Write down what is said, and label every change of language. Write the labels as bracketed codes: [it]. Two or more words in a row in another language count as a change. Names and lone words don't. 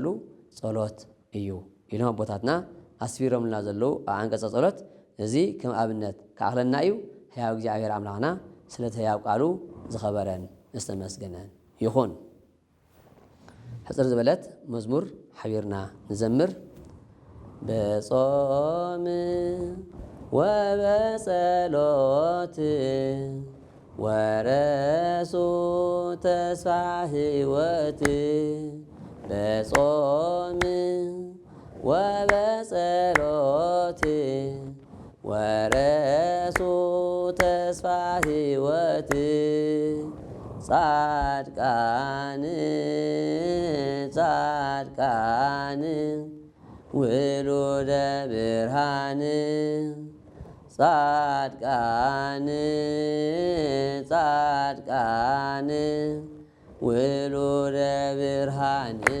[ti] ጸሎት እዩ ኢሎም ቦታትና ኣስፊሮምልና ዘለው አንቀጸ ጸሎት እዚ ከም ኣብነት ካእኽለና እዩ ሕያው እግዚአብሔር አምላኽና ስለቲ ሕያው ቃሉ ዝኸበረን ዝተመስገነን ይኹን ሕፅር ዝበለት መዝሙር ሓቢርና ንዘምር [gez] በጾም ወበጸሎት ወረሱ ተስፋ ሕይወት በጾም ወበጸሎት ወረሱ ተስፋ ሕይወት ጻድቃን ጻድቃን ውሉደ ብርሃን ጻድቃን ጻድቃን ውሉደ ብርሃን